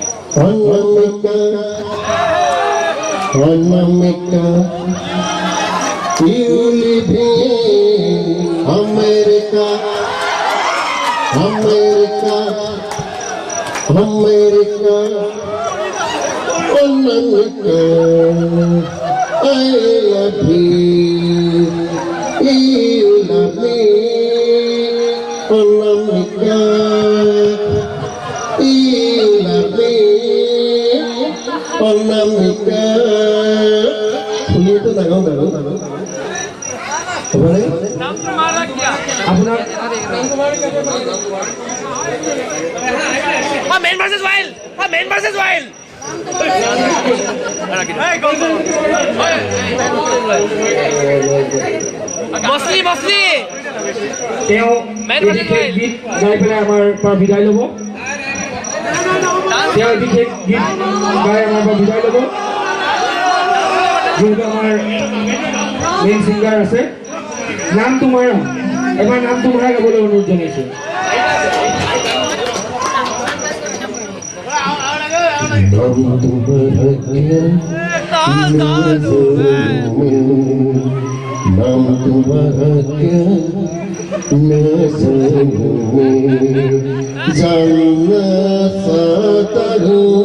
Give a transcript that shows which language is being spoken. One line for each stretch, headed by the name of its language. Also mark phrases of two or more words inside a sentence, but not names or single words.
English: Anamika, Anamika, you live in America, America, America, Anamika, I love you, you love me, Anamika. Anamika,
Assamese: শুনি তো নাগাওঁ বাৰু হ'বনে?
Hindi: नाम तुम्हारा क्या
Assamese: আপোনাৰ
Hindi: हाँ
English: man versus wild
Hindi: हाँ
English: man versus wild
Hindi: मछली मछली
Assamese: তেওঁ মেন এই বিশেষ গীত গাই পেলাই আমাৰ পৰা বিদায় ল'ব তেওঁ বিশেষ গীত গাই আমাৰ পৰা বিদায় ল'ব যিহেতু আমাৰ
English: main singer
Assamese: আছে
Hindi: नाम तुम्हारा
Assamese: এবাৰ
Hindi: नाम तुम्हारा
Assamese: গাবলৈ অনুৰোধ জনাইছোঁ
Hindi: नाम तुम्हारा क्या नज़र में जानना चाहता हूँ